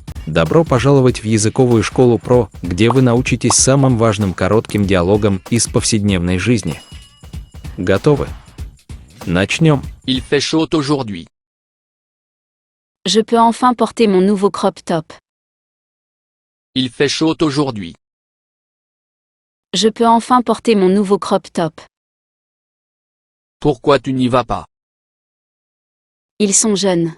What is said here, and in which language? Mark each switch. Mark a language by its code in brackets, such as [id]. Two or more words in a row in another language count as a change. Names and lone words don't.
[ru] Добро пожаловать в языковую школу ПРО, где вы научитесь самым важным коротким диалогам из повседневной жизни. Готовы? Начнем. [fr] Il fait chaud aujourd'hui. Je peux enfin porter mon nouveau [en] crop top. [fr] Il fait chaud aujourd'hui. Je peux enfin porter mon nouveau [en] crop top. [fr] Pourquoi tu n'y vas pas? Ils sont jeunes.